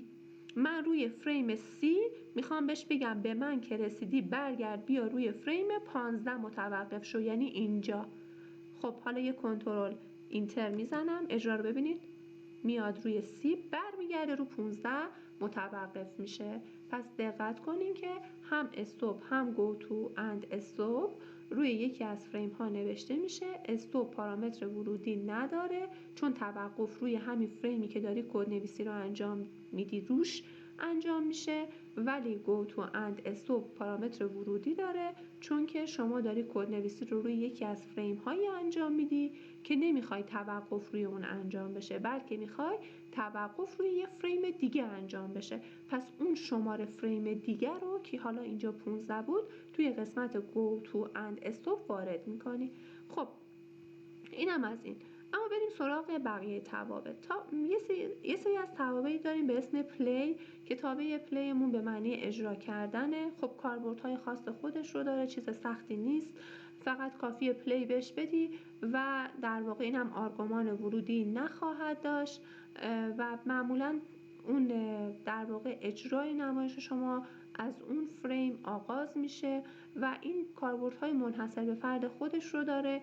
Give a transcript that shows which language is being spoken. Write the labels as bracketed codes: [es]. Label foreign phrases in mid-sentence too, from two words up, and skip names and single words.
[fa] من روی فریم سی میخوام بهش بگم به من که رسیدی برگرد بیا روی فریم 15 متوقف شو، یعنی اینجا. خب حالا یه کنترل اینتر میزنم، اجرا رو ببینید میاد روی سی برمیگرده رو 15 متوقف میشه. پس دقت کنین که هم استاپ هم [en] go to and stop [fa] روی یکی از فریم ها نوشته میشه. استاپ پارامتر ورودی نداره چون توقف روی همین فریمی که داری کد نویسی رو انجام میدی روش انجام میشه، ولی [en] go to and stop [fa] پارامتر ورودی داره چون که شما داری کد نویسی رو روی یکی از فریم هایی انجام میدی که نمیخوای توقف روی اون انجام بشه، بلکه میخوای توقف روی یه فریم دیگه انجام بشه. پس اون شماره فریم دیگه رو که حالا اینجا 15 بود توی قسمت [en] go to and stop [fa] وارد میکنی. خب اینم از این. اما بریم سراغ بقیه توابع. یه سری از توابعی داریم به اسم پلی که تابع پلیمون به معنی اجرا کردنه. خب کاربردهای خاص خودش رو داره، چیز سختی نیست، فقط کافیه پلی بهش بدی و در واقع این هم آرگومان ورودی نخواهد داشت و معمولاً اون در واقع اجرای نمایش شما از اون فریم آغاز میشه و این کاربردهای منحصر به فرد خودش رو داره.